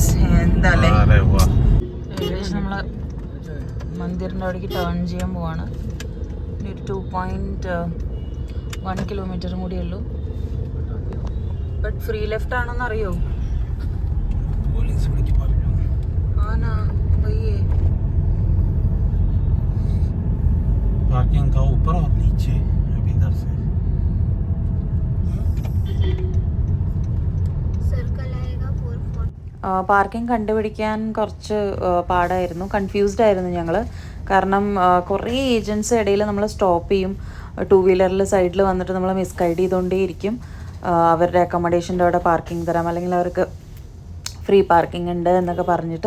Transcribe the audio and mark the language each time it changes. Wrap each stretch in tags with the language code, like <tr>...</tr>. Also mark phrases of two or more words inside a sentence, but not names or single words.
<ml>എന്താല്ലേ, ഏകദേശം നമ്മള് മന്ദിറിൻ്റെ അവിടേക്ക് ടേൺ ചെയ്യാൻ പോവാണ്. ഒരു 2.1 കിലോമീറ്ററും കൂടിയേ ഉള്ളൂ.</ml> <en>but free left</en> <ml>ആണെന്ന് അറിയോ?</ml> <hi>ആനാ भैया पार्किंग का ऊपर और नीचे अभी इधर से सर्कल आएगा 440.</hi> <ml>പാർക്കിംഗ് കണ്ടുപിടിക്കാൻ കുറച്ച് പാടായിരുന്നു. കൺഫ്യൂസ്ഡ് ആയിരുന്നു ഞങ്ങൾ. കാരണം കുറേ ഏജൻസ് ഇടയിൽ നമ്മൾ സ്റ്റോപ്പ് ചെയ്യും. 2 വീലറിൽ സൈഡിൽ വന്നിട്ട് നമ്മൾ മിസ്ഗൈഡ് ചെയ്തുകൊണ്ടേയിരിക്കും. അവരുടെ അക്കോമഡേഷൻ്റെ അവിടെ പാർക്കിംഗ് തരാം, അല്ലെങ്കിൽ അവർക്ക്</ml> <en>free parking</en> <ml>ഉണ്ട് എന്നൊക്കെ പറഞ്ഞിട്ട്.</ml>